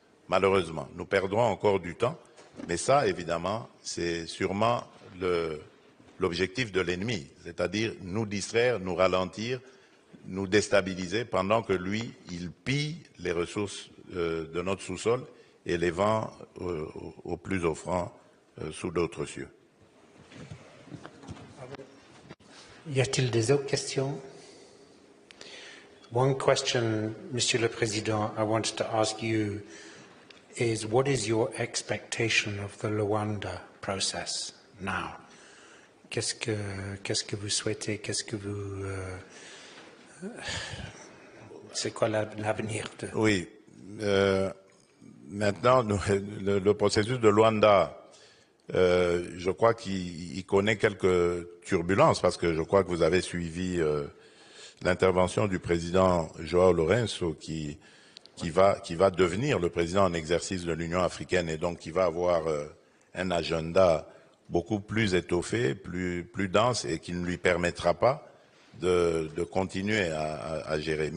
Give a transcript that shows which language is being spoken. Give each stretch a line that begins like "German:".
French: Malheureusement, nous perdrons encore du temps, mais ça, évidemment, c'est sûrement l'objectif de l'ennemi, c'est-à-dire nous distraire, nous ralentir, nous déstabiliser pendant que lui, il pille les ressources de notre sous-sol et les vend au plus offrant sous d'autres cieux. Y a-t-il des autres questions?
English: One question,
French: Monsieur le Président,
English: I wanted to ask you is what is your expectation of the Luanda process now?
French: Qu'est-ce que vous souhaitez? Qu'est-ce que vous... c'est quoi l'avenir de... Oui. Maintenant, le processus de Luanda, je crois qu'il connaît quelques turbulences parce que je crois que vous avez suivi l'intervention du président João Lourenço qui va devenir le président en exercice de l'Union africaine et donc qui va avoir un agenda beaucoup plus étoffé, plus dense et qui ne lui permettra pas de continuer à gérer.